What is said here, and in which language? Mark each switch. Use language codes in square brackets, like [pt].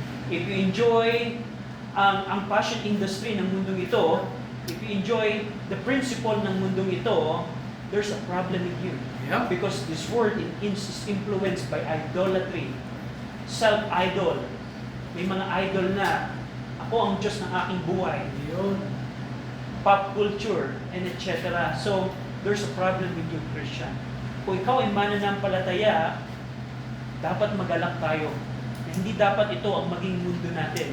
[en] If you enjoy ang fashion industry [tl] ng mundong ito, [en] if you enjoy the principle ng mundong ito, there's a problem in you. Yep. Because this word is influenced by idolatry, self-idol. [tl] May mga idol na, ako ang Diyos ng aking buhay, Yun. [en] pop culture, and etc. So, there's a problem with you, Christian. [tl] Kung ikaw ay mananampalataya, dapat magalak tayo. Hindi dapat ito ang maging mundo natin.